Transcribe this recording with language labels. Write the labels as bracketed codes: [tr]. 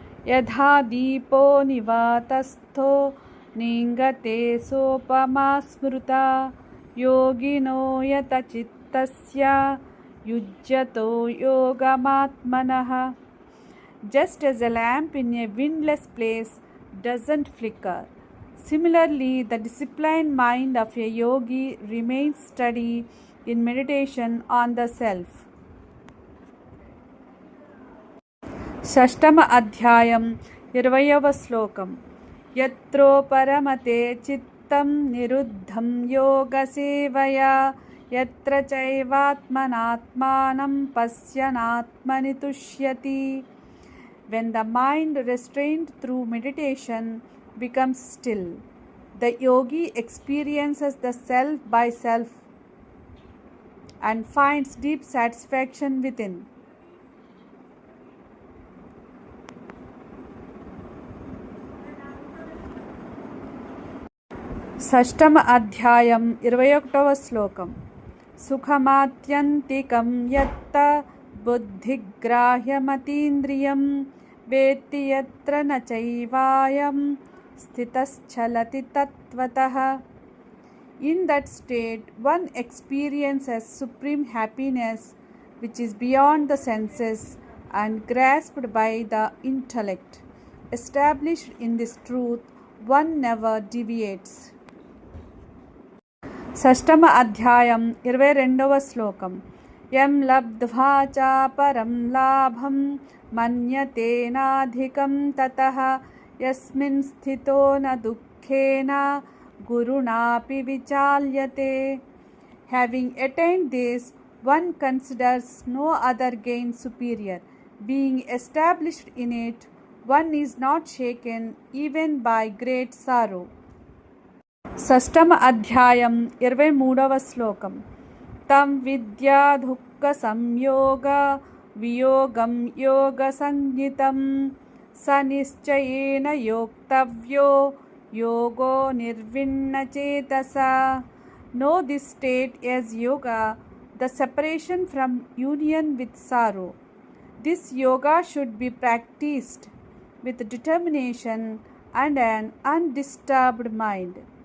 [sa] యథా దీపో నివాతస్థో నింగతే సోపమా స్మృతా యోగినో యత చిత్తస్య యుజ్యతో యోగమాత్మనః. [en] Just as a lamp in a windless place doesn't flicker, similarly the disciplined mind of a yogi remains steady in meditation on the self. [te] షష్టమ అధ్యాయం 20వ శ్లోకం. [sa] యత్రో పరమతే చిత్తం నిరుద్ధం యోగ సేవయా యత్ర చైవాత్మనాత్మానం పశ్యనాత్మని తుష్యతి. [en] When the mind restrained through meditation becomes still, the yogi experiences the self by self and finds deep satisfaction within. [te] షష్టమ అధ్యాయం 21వ శ్లోకం. [sa] సుఖమాత్యంతికం యత్త బుద్ధిగ్రాహ్యమతీంద్రియం వేత్తి యత్ర న చైవాయం స్థితశ్చలతి తత్వతః. [en] In that state, one experiences supreme happiness which is beyond the senses and grasped by the intellect. Established in this truth, one never deviates. [te] షష్టమ అధ్యాయం 22వ శ్లోకం. [sa] యం లబ్ధ్వా చాపరం లాభం మన్యతేనాధికం తతః యస్మిన్ స్థితో న దుఃఖేన గురుణాపి విచాల్యతే. [en] Having attained this, one considers no other gain superior. Being established in it, one is not shaken even by great sorrow. [te] షష్టమ అధ్యాయం 23వ శ్లోకం. [sa] తం విద్యా దుఃఖ సంయోగ వియోగం యోగ సంజ్ఞితం స నిశ్చయేన యోక్తవ్యో యోగో నిర్విన్న చేతసా. [en] Know this state as yoga, the separation from union with sorrow. This yoga should be practiced with determination and an undisturbed mind.